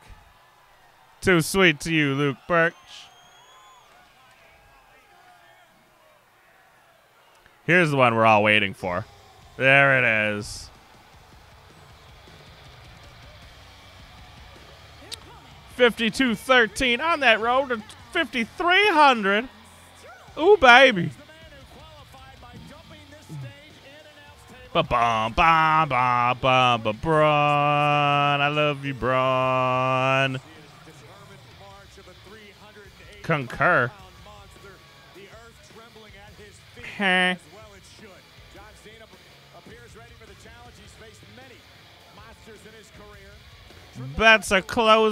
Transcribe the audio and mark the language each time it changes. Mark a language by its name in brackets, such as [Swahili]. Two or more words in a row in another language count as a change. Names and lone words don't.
[English] Too sweet to you, Luke Birch. Here's the one we're all waiting for. There it is. $52.13 on that road to 5,300. Ooh, baby. Ba-bum, ba-ba-ba-ba, Braun. I love you, Braun. Concur. Heh. Bets are closed.